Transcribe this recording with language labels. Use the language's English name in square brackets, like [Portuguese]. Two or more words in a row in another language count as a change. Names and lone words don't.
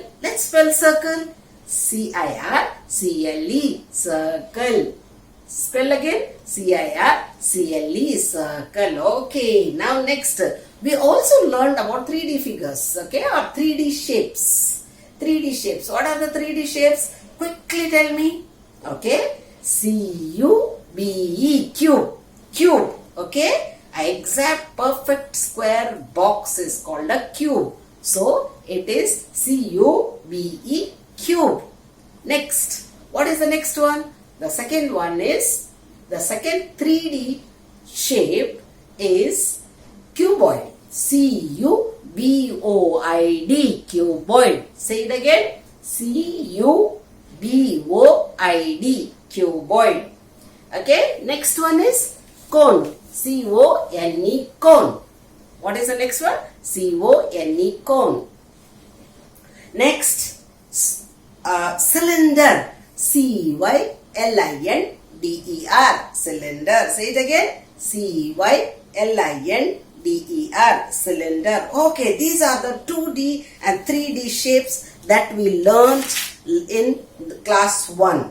[English] Let's spell circle. C-I-R-C-L-E, circle. Spell again. C-I-R-C-L-E, circle. Okay, now next. We also learned about 3D figures, okay, or 3D shapes. 3D shapes. What are the 3D shapes? Quickly tell me. Okay. C-U-B-E, cube. Cube. Okay. An exact perfect square box is called a cube. So, it is C-U-B-E, cube. Next. What is the next one? The second one is, the second 3D shape is cuboid. C-U-B-O-I-D, cuboid. Say it again. C-U-B-O-I-D, cuboid. Okay, next one is cone. C-O-N-E, cone. What is the next one? C-O-N-E, cone. Next, cylinder. C-Y-L-I-N-D-E-R, cylinder. Say it again. C-Y-L-I-N-D-E-R, cylinder. Okay, these are the 2D and 3D shapes that we learned in class 1.